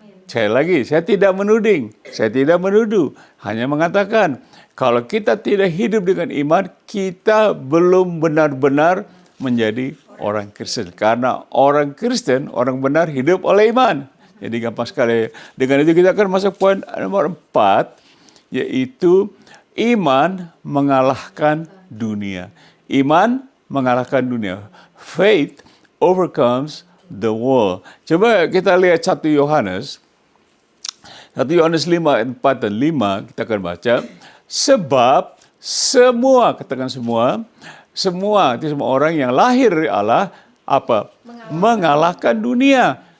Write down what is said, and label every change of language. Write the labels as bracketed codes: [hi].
[id] Sekali lagi, saya tidak menuding, saya tidak menuduh, hanya mengatakan kalau kita tidak hidup dengan iman, kita belum benar-benar menjadi orang Kristen. Karena orang Kristen, orang benar hidup oleh iman. Jadi gampang sekali. Dengan itu kita akan masuk poin nomor 4, yaitu iman mengalahkan dunia. Iman mengalahkan dunia. [en] Faith overcomes the world. [id] Coba kita lihat 1 Yohanes 5 ayat 4 dan 5 kita akan baca. Sebab semua, katakan semua orang yang lahir dari Allah mengalahkan dunia.